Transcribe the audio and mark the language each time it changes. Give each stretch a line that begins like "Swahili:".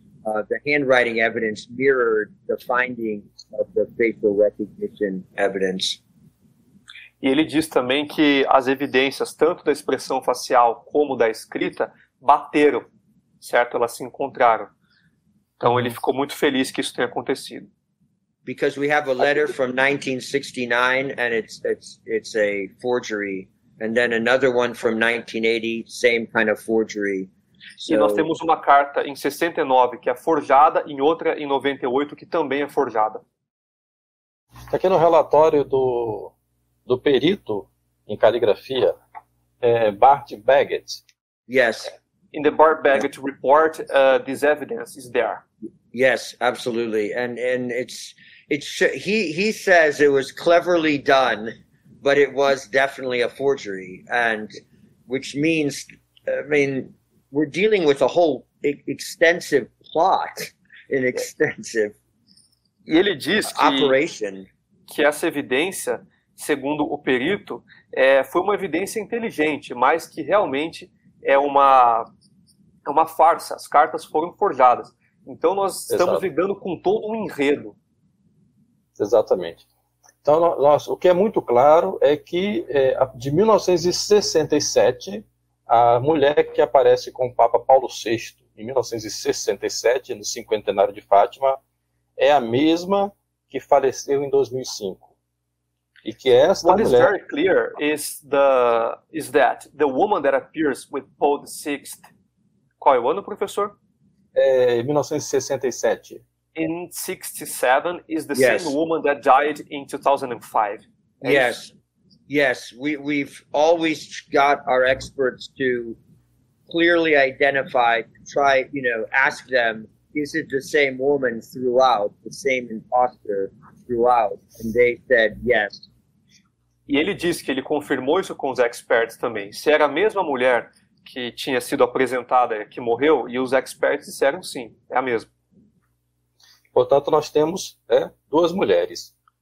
English: The handwriting evidence mirrored the findings of the facial recognition evidence.
Portuguese: E ele diz também que as evidências, tanto da expressão facial como da escrita, bateram, certo? Elas se encontraram. Então ele ficou muito feliz que isso tenha acontecido.
English: Because we have a letter from 1969 and it's a forgery, and then another one from 1980, same kind of forgery. So,
Portuguese: e nós temos uma carta em 69 que é forjada e outra em 98 que também é forjada. Está aqui no relatório do perito em caligrafia, Bart Baggett.
English: Yes. In the Bart Baggett report, this evidence is there. Yes, absolutely, and he says it was cleverly done, but it was definitely a forgery, and which means, we're dealing with a whole extensive plot, an extensive
Portuguese: e ele diz que essa evidência, segundo o perito, foi uma evidência inteligente, mas que realmente é uma farsa. As cartas foram forjadas. Então nós estamos lidando com todo um enredo. Exatamente. Então o que é muito claro é que de 1967, a mulher que aparece com o Papa Paulo VI em 1967, no cinquentenário de Fátima, é a mesma que faleceu em 2005. E que esta
English: What
Portuguese: mulher...
English: is very clear is that the woman that appears with Paul VI,
Portuguese: qual é o ano, professor? 1967.
English: In 67 is the same woman that died in 2005. Yes. We've always got our experts to clearly identify, try, ask them, is it the same woman throughout, the same imposter throughout? And they said yes.
Portuguese: E ele disse que ele confirmou isso com os experts também. Se era a mesma mulher que tinha sido apresentada, que morreu, e os experts disseram sim, é a mesma. Portanto, nós temos duas mulheres.